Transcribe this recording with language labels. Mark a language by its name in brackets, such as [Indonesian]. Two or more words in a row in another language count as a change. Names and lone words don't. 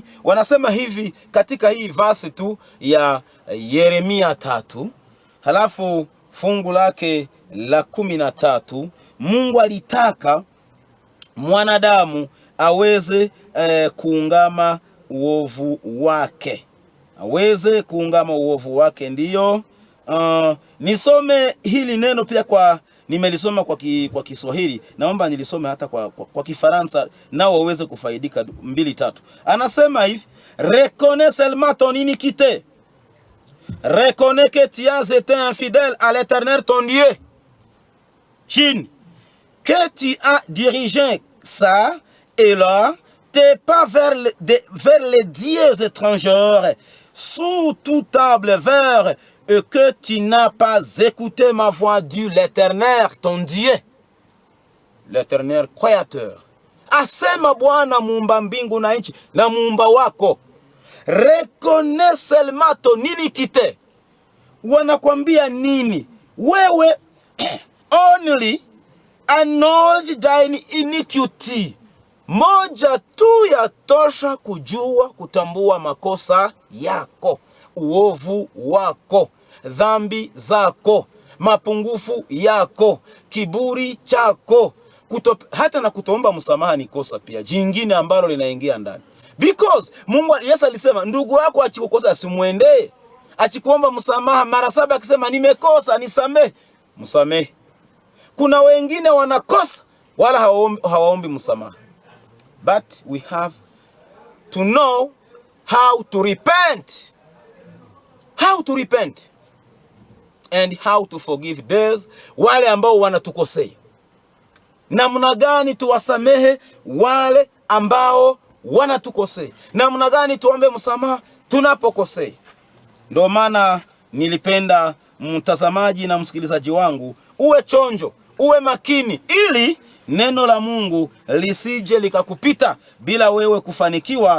[Swahili] Wanasema hivi katika hii verse tu ya Yeremia 3, halafu fungu lake la 13, Mungu alitaka mwanadamu aweze kuungama uovu wake. Aweze kuungama uovu wake. Ndiyo nisome hili neno pia nimelisoma kwa Kiswahili. Naomba nilisome hata kwa Kifaransa nao waweze kufaidika 2-3. Anasema hivi: [French] reconnais seulement ton iniquité. Reconnais que tu as été infidèle à l'Éternel ton Dieu. Chine, que tu as dirigé ça et là, tes pas vers les dieux étrangers, sous toute table vers et que tu n'as pas écouté ma voix, dit l'Éternel ton Dieu, l'Éternel créateur. [Swahili] Asema Bwana muumba mbingu na nchi na muumba wako. [French] Reconnais seulement ton iniquité. [Swahili] Wanakwambia nini? [English] Wewe only acknowledge thine iniquity. [Swahili] Moja tu ya tosha kujua kutambua makosa yako, uovu wako, dhambi zako, mapungufu yako, kiburi chako, hata na kutomba msamaha ni kosa pia jingine ambalo linaingia ndani. Because Mungu Yesu alisema ndugu yako akikukosa asimuendee. Akikuomba msamaha mara 7 akisema nimekosa nisamehe, msamehe. Kuna wengine wanakosa wala hawaombi msamaha. [English] But we have to know how to repent. How to repent and how to forgive death [Swahili] wale ambao wanatukosea. Namna gani tuwasamehe wale ambao wanatukosea? Namna gani tuombe msamaha tunapokosea? Ndio maana nilipenda mtazamaji na msikilizaji wangu uwe chonjo, uwe makini ili neno la Mungu lisije likakupita bila wewe kufanikiwa.